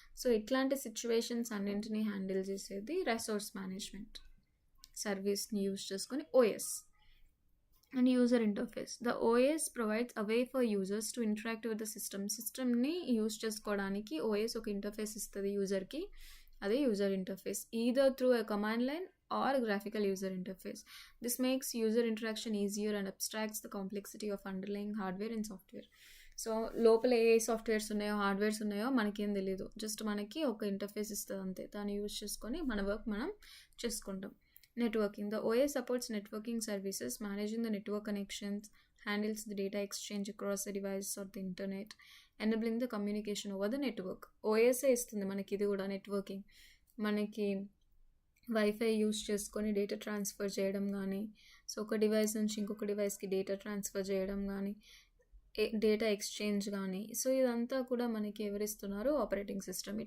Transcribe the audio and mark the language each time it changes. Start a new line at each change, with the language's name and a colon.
Telugu: So ఇట్లాంటి situations అన్నింటినీ handle చేసేది రిసోర్స్ మేనేజ్మెంట్ సర్వీస్ని యూజ్ చేసుకొని OS.
English: And user interface. The OS provides a way for users to interact with the సిస్టమ్ని
Telugu: use చేసుకోవడానికి OS ఒక ఇంటర్ఫేస్ ఇస్తుంది యూజర్కి.
English: అదే user interface, either through a command line or graphical user interface. This makes user interaction easier and abstracts the complexity of underlying hardware and software.
Telugu: So లోపల ఏ softwares ఉన్నాయో hardwares ఉన్నాయో మనకేం తెలియదు, just మనకి ఒక ఇంటర్ఫేస్ ఇస్తుంది అంతే. దాన్ని యూజ్ చేసుకొని మన వర్క్ మనం చేసుకుంటాం.
English: Networking. The OS supports networking services, managing the network connections, handles the data exchange across the device or the internet, enabling the communication over the network.
Telugu: OSA ఇస్తుంది మనకి ఇది కూడా నెట్వర్కింగ్. మనకి వైఫై యూజ్ చేసుకొని data transfer చేయడం కానీ, so ఒక device నుంచి ఇంకొక డివైస్కి డేటా ట్రాన్స్ఫర్ చేయడం కానీ, డేటా ఎక్స్చేంజ్ కానీ, సో ఇదంతా కూడా మనకి ఎవరిస్తున్నారు, ఆపరేటింగ్ సిస్టమ్.